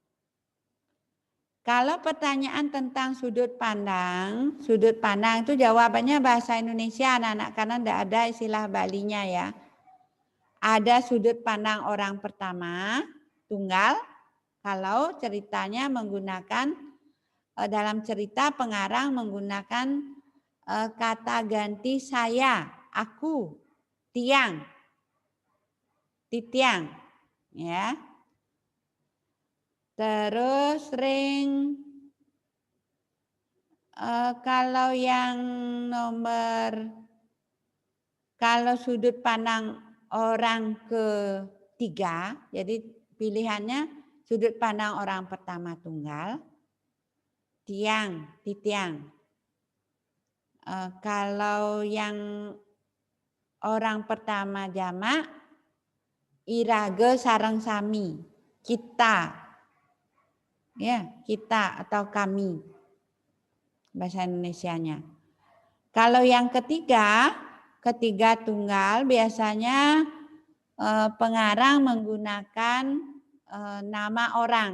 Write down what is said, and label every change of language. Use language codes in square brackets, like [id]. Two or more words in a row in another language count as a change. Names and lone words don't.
[id] Kalau pertanyaan tentang sudut pandang itu jawabannya bahasa Indonesia anak-anak, karena tidak ada istilah Balinya ya. Ada sudut pandang orang pertama, tunggal, kalau ceritanya menggunakan, dalam cerita pengarang menggunakan kata ganti saya, aku, [ban] tiang, titiang, ya. [id] Terus ring kalau yang kalau sudut pandang orang ketiga, jadi pilihannya sudut pandang orang pertama tunggal, [ban] tiang, titiang. [id] Kalau yang orang pertama jamak, [ban] irage sareng sami, [id] kita, ya kita atau kami, bahasa Indonesianya. Kalau yang ketiga tunggal biasanya pengarang menggunakan nama orang.